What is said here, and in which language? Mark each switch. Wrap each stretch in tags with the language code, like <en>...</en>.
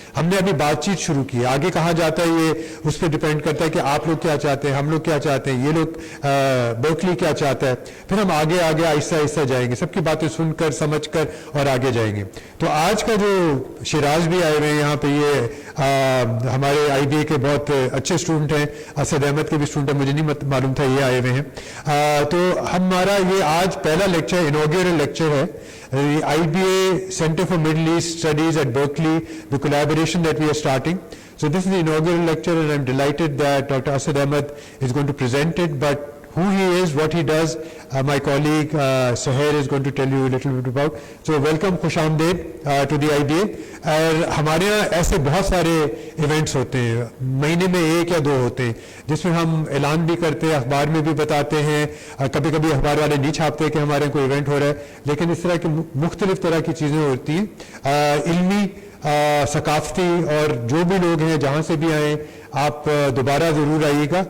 <ur>ہم نے ابھی بات چیت شروع کی ہے, آگے کہاں جاتا ہے یہ اس پہ ڈیپینڈ کرتا ہے کہ آپ لوگ کیا چاہتے ہیں, ہم لوگ کیا چاہتے ہیں, یہ لوگ برکلی کیا چاہتا ہے, پھر ہم آگے آہستہ آہستہ جائیں گے, سب کی باتیں سن کر سمجھ کر اور آگے جائیں گے. تو آج کا جو شیراز بھی آئے ہوئے ہیں یہاں پہ, یہ ہمارے IBA کے بہت اچھے اسٹوڈنٹ ہیں, اسد احمد کے بھی اسٹوڈنٹ ہیں, مجھے نہیں معلوم تھا یہ آئے ہوئے ہیں. تو ہمارا یہ آج پہلا لیکچر, انوگریل لیکچر ہے,</ur> <en>the IBA Center for Middle East Studies at Berkeley, the collaboration that we are starting. So this is the inaugural lecture and I'm delighted that Dr. Asad Ahmed is going to present it, but who he is, what he does, my colleague Seher is going to tell you a little bit about. So welcome,</en> <ur>خوش آمدید</ur> <en>to the IBA.</en> <ur>اور ہمارے یہاں ایسے بہت سارے events ہوتے ہیں, مہینے میں 1 یا 2 ہوتے ہیں جس میں ہم اعلان بھی کرتے ہیں, اخبار میں بھی بتاتے ہیں, کبھی کبھی اخبار والے نہیں چھاپتے کہ ہمارے کوئی ایونٹ ہو رہا ہے, لیکن اس طرح کی مختلف طرح کی چیزیں ہوتی ہیں, علمی, ثقافتی, اور جو بھی لوگ ہیں جہاں سے بھی آئیں آپ دوبارہ ضرور آئیے گا.</ur>